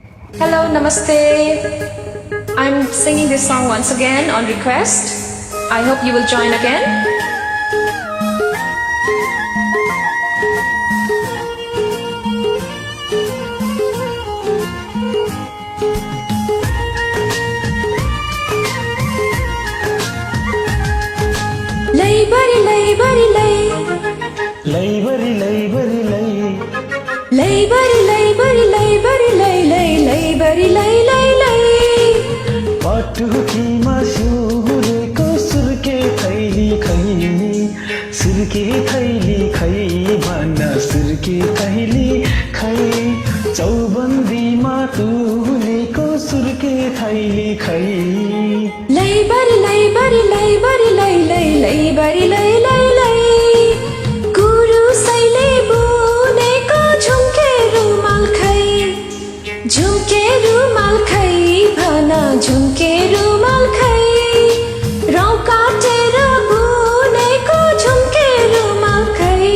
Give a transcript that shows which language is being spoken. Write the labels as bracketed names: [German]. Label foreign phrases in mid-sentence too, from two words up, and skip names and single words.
[English] Hello, namaste. I'm singing this song once again on request. I hope you will join again. [Nepali] Lay bari lay bari lay. Lay bari lay bari lay. Lay bari lay bari lay bari lay lay lay bari lay lay lay. पटुकीमा सिउरेको सुर्के थैली खै सुर्के थैली खै भन सुर्के थैली खै चौबन्दीमा तुलेको सुर्के थैली खै Lay bari lay bari lay bari lay lay lay bari lay lay lay. गुरु सैले बुनेको झुम्के रुमाल खै झुम्के रुमाल खै भन झुम्के रुमाल खै रौ काटेर बुनेको झुम्के रुमाल खै